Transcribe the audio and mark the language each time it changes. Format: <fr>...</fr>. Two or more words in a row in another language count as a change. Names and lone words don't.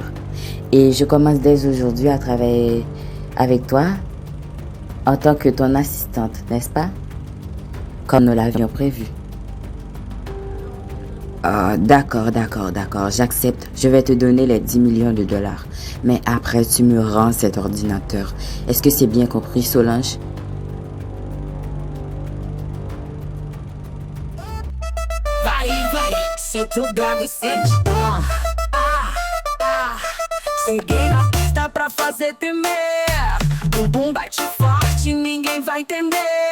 <fr>Et je commence dès aujourd'hui à travailler avec toi en tant que ton assistante, n'est-ce pas? Comme nous l'avions prévu. D'accord, j'accepte. Je vais te donner les 10 millions de dollars. Mais après, tu me rends cet ordinateur. Est-ce que c'est bien compris, Solange?</fr> <pt>Vai, senta o grave e sente. Cheguei na pista pra fazer tremer. Bumbum bate forte, ninguém vai entender.</pt>